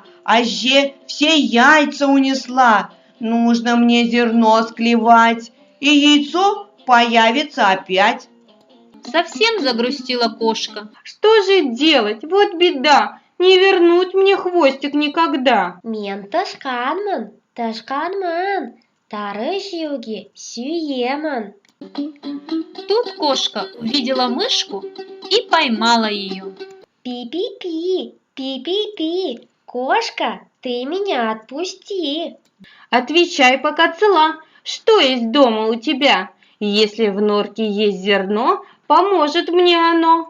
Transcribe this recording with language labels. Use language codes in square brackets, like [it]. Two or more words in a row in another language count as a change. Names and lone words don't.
[ru] Аже все яйца унесла. Нужно мне зерно склевать, и яйцо появится опять. Совсем загрустила кошка. Что же делать? Вот беда, не вернуть мне хвостик никогда. [kk] Мен тышқанмын, тары жеуге сүйемін. [ru] Тут кошка увидела мышку и поймала ее. Пи-пи-пи, кошка, ты меня отпусти. Отвечай, пока цела. Что есть дома у тебя? Если в норке есть зерно, поможет мне оно.